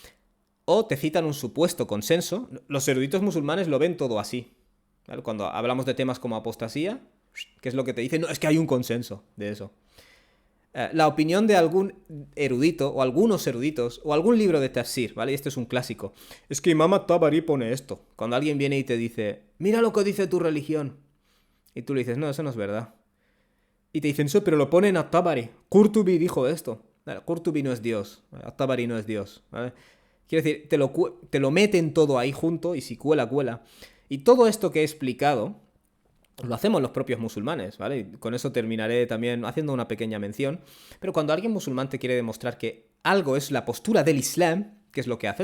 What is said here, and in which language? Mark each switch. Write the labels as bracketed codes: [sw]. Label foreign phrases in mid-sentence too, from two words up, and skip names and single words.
[es] O te citan un supuesto consenso. Los eruditos musulmanes lo ven todo así, ¿vale? Cuando hablamos de temas como apostasía, ¿qué es lo que te dicen? No, es que hay un consenso de eso. La opinión de algún erudito, o algunos eruditos, o algún libro de tafsir, ¿vale? Y este es un clásico. Es que Imam at-Tabari pone esto. Cuando alguien viene y te dice, mira lo que dice tu religión. Y tú le dices, no, eso no es verdad. Y te dicen, eso, pero lo pone en at-Tabari. Qurtubi dijo esto. Qurtubi no es Dios. At-Tabari no es Dios, ¿vale? Quiero decir, te lo meten todo ahí junto y si cuela, cuela. Y todo esto que he explicado lo hacemos los propios musulmanes, ¿vale? Y con eso terminaré también haciendo una pequeña mención. Pero cuando alguien musulmán te quiere demostrar que algo es la postura del Islam, ¿qué es lo que hace?